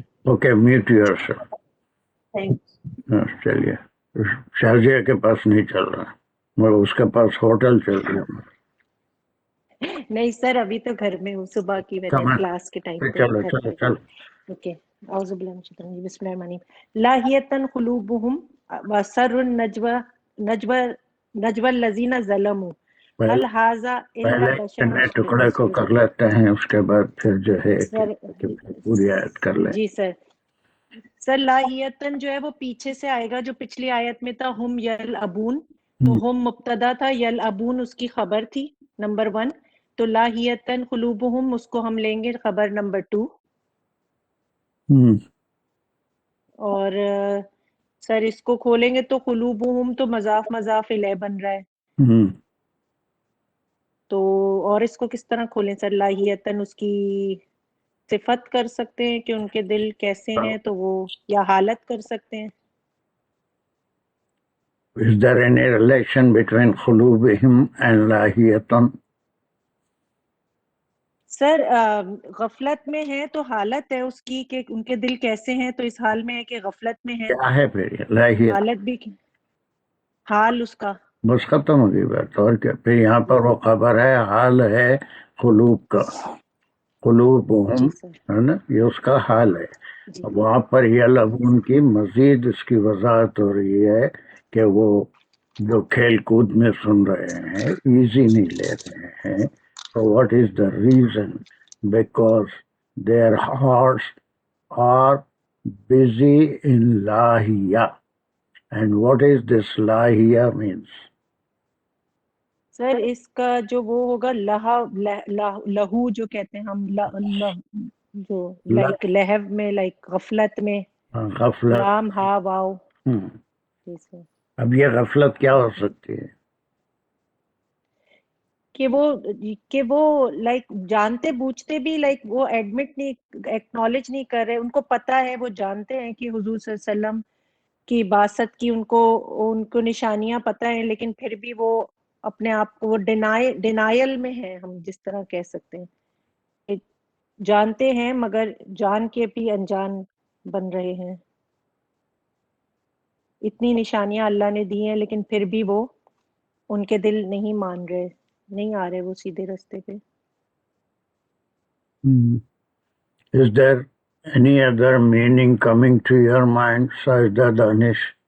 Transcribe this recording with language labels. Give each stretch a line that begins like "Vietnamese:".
Urdu: Okay mute your self. چلیے شازیہ کے پاس نہیں چل رہا، مگر اس کے پاس ہوٹل چل رہا ہے. نہیں سر، ابھی تو گھر میں ہوں، صبح کی میں نے کلاس کے ٹائم پہ. چلو.
Arabic: اوکے، اعوذ باللہ من الشیطان الرجیم، بسم اللہ الرحمن الرحیم. لاہیتن قلوبہم واسر النجوى الذین ظلموا هل هذا الا بشر
Urdu: پہلے ٹکڑے کو کر لیتے ہیں، اس کے بعد پھر جو ہے پوری آیت کر لیں. جی سر لاہیتن جو ہے وہ پیچھے سے آئے گا، جو پچھلی آیت میں تھا
Arabic: ہم یلعبون،
Urdu: تو ہم مبتدا تھا، یلعبون اس کی خبر تھی نمبر 1. تو لاہیتن قلوبہم اس کو ہم لیں گے خبر نمبر 2. اور سر اس کو کھولیں گے تو قلوبہم تو مضاف الیہ بن رہا ہے. تو اور اس کو کس طرح کھولیں سر؟ لاہیتن اس کی صفت کر سکتے ہیں کہ ان کے دل کیسے ہیں، تو وہ یا حالت کر سکتے ہیں.
English: Is there any relation between قلوبہم and لاہیتن؟
Urdu: سر غفلت میں ہے تو حالت ہے اس کی کہ ان کے دل کیسے ہیں، تو اس حال میں ہے کہ غفلت میں ہے. کیا ہے پھر لاہیت؟ حالت بھی حال اس کا بس ختم ہو گئی بات. اور کیا؟ پھر یہاں پر وہ خبر ہے، حال ہے قلوب کا. قلوبہم ہے نا، یہ اس کا حال ہے. وہاں پر یلعبون کی مزید اس کی وضاحت ہو رہی ہے کہ وہ جو کھیل کود میں سن رہے ہیں ایزی نہیں لے رہے ہیں.
English: So what is the reason? Because their hearts are busy in lahiya. And what is this lahiya means?
Urdu: سر اس کا جو وہ ہوگا لہو جو کہتے ہیں ہم، جو لائک لہو میں، لائک غفلت میں. غفلت. لام ہا واو. اب یہ غفلت کیا ہو سکتی ہے؟ کہ وہ لائک جانتے بوجھتے بھی لائک وہ ایڈمٹ نہیں، ایکنالج نہیں کر رہے. ان کو پتا ہے، وہ جانتے ہیں کہ حضور صلی اللہ علیہ وسلم کی بعثت کی ان کو نشانیاں پتہ ہیں، لیکن پھر بھی وہ اپنے آپ کو وہ ڈینائل میں ہیں، ہم جس طرح کہہ سکتے ہیں. جانتے ہیں مگر جان کے بھی انجان بن رہے ہیں. اتنی نشانیاں اللہ نے دی ہیں لیکن پھر بھی وہ ان کے دل نہیں مان رہے، نہیں آ رہے وہ سیدھے رستے پہ.
English: Is there any other meaning coming to your mind, Sajda Danish?